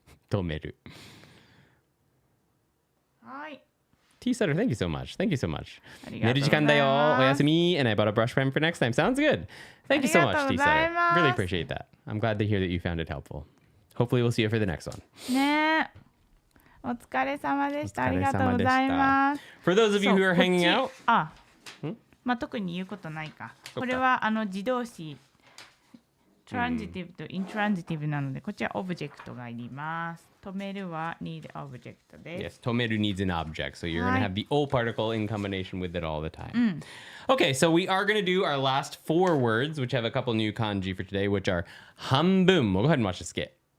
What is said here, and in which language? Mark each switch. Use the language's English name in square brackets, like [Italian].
[Japanese] 止める。はい。 [English] Tea Sutter, thank you so much. Thank you so much. [Japanese] 寝る時間だよ。おやすみ [English] and I bought a brush pen for next time. Sounds good. Thank you so much, Tea Sutter. Really appreciate that. I'm glad to hear that you found it helpful. Hopefully we'll see you for the next one. [Japanese] ねえ。お疲れ様でした。ありがとうございます。 [English] For those of you who are hanging out. [Japanese] まあ特に言うことないか。これは自動詞。トランジティブとイントランジティブなので、こっちはオブジェクトがいります。止めるは [English] need object [Japanese] です。 [English] Yes, 止める needs an object. So you're going to have the O particle in combination with it all the time. Okay, so we are going to do our last 4 words, which have a couple new kanji for today, which are 半分. We'll go ahead and watch the skit.